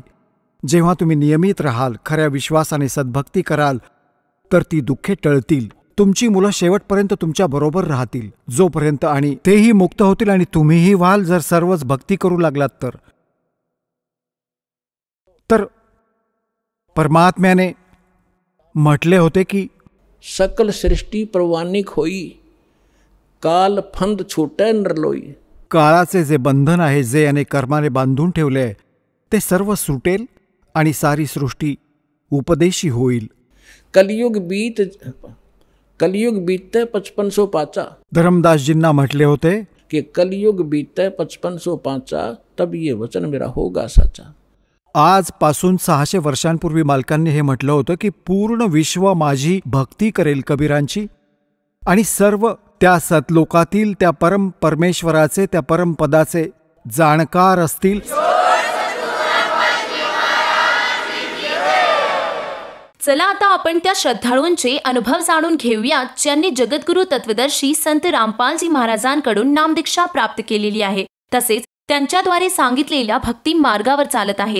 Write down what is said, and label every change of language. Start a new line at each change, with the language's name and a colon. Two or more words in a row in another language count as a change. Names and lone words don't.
Marathi: जेव्हा तुम्ही नियमित राहाल, खऱ्या विश्वासाने सद्भक्ती कराल, तर ती दुःखे टळतील. तुमची मुलं शेवटपर्यंत तुमच्या बरोबर राहतील जोपर्यंत, आणि तेही मुक्त होतील आणि तुम्हीही व्हाल जर सर्वच भक्ती करू लागलात तर. परमात्म्याने म्हटले होते की
Hindi: सकल सृष्टी प्रवानिक होई, काल फंद छूटे नरलोई.
Marathi: काळाचे जे बंधन आहे, जे याने कर्माने बांधून ठेवले आहे, ते सर्व सुटेल आणि सारी सृष्टी उपदेशी होईल.
Hindi: कलयुग बीतते 5500 पाचा.
Marathi: धर्मदासजींना म्हटले होते
Hindi: कि कलयुग बीतते 5500 पाचा, तब ये वचन मेरा होगा साचा.
Marathi: आजपासून 600 वर्षांपूर्वी मालकांनी हे म्हटलं होतं की पूर्ण विश्व माझी भक्ती करेल कबीरांची, आणि सर्व त्या सतलोकातील त्या परमेश्वराचे, त्या परमपदाचे जाणकार असतील. चला आता आपण त्या श्रद्धाळूंचे अनुभव जाणून घेऊयात, ज्यांनी जगद्गुरु तत्वदर्शी संत रामपालजी महाराजांकडून नामदीक्षा प्राप्त केलेली आहे, तसेच त्यांच्याद्वारे सांगितलेल्या भक्ती मार्गावर चालत आहेत.